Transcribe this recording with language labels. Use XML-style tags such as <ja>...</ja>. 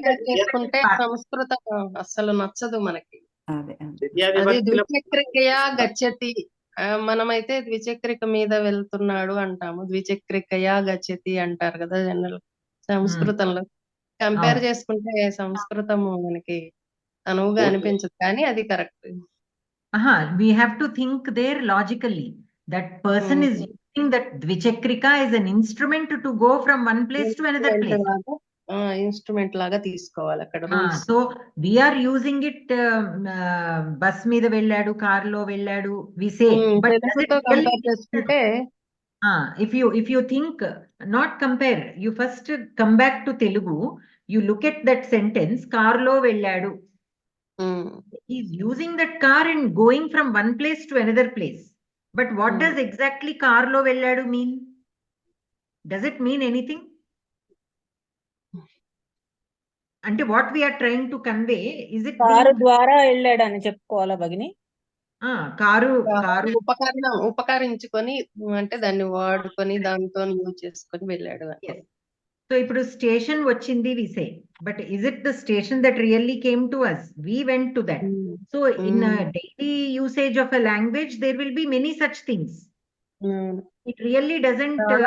<te>చేసుకుంటే సంస్కృతం అస్సలు నచ్చదు మనకి అది</te> <sa>ద్విచక్రికయా గచ్చతి</sa> <te>మనమైతే ద్విచక్రిక మీద వెళ్తున్నాడు అంటాము ద్విచక్రికయా గచ్చతి అంటారు కదా జనరల్ సంస్కృతంలో కంపేర్ చేసుకుంటే సంస్కృతము మనకి అనువుగా అనిపించదు కానీ అది correct</te> <en>we have to think there logically that person is using that dvichakrika as an instrument to go from one place to another place</en> <te>instrument లాగా తీసుకోవాలి అక్కడ</te> <en>so we are using it</en> <te>bus మీద వెళ్ళాడు car లో వెళ్ళాడు</te> <en>we say but</en> <te>compare చేసుకుంటే</te> <en>if you think not compare you first come back to Telugu you look at that sentence</en> <te>car lo velladu</te> <en>he is using that car and going from one place to another place but what does exactly car lo velladu mean does it mean anything</en> <te>అంటే</te> <en>what we are trying to convey is it</en> <te>car ద్వారా వెళ్ళాడు అని చెప్పుకోవాలా భగిని car ఉపకరించుకొని అంటే దాన్ని వాడుకొని దాంతో use చేసుకొని వెళ్ళాడు సో ఇప్పుడు స్టేషన్ వచ్చింది</te> <en>we say but is it the station that really came to us we went to that so in a daily usage of a language there will be many such things it really doesn't</en>